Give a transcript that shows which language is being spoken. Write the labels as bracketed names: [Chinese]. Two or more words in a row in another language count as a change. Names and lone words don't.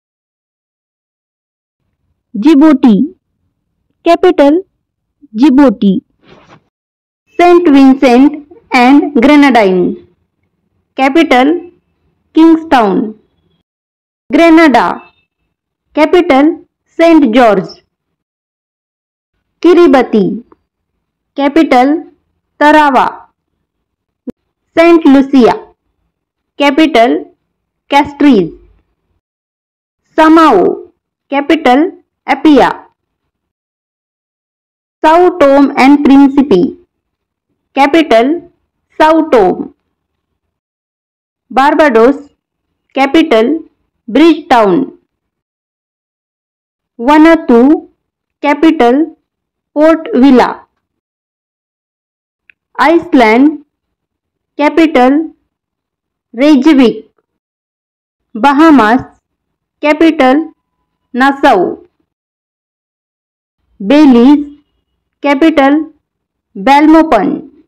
[English] Djibouti. Capital Djibouti. Saint Vincent and Grenadines. Capital Kingstown. Grenada. Capital St. George. Kiribati. Capital Tarawa. Saint Lucia. Capital Castries. Samao. Capital Apia. Sao Tome and Principe. Capital Sao Tome. Barbados. Capital Bridgetown. Vanuatu. Capital Port Vila. Iceland. Capital Reykjavik. Bahamas. Capital Nassau. Belize. Capital Belmopan.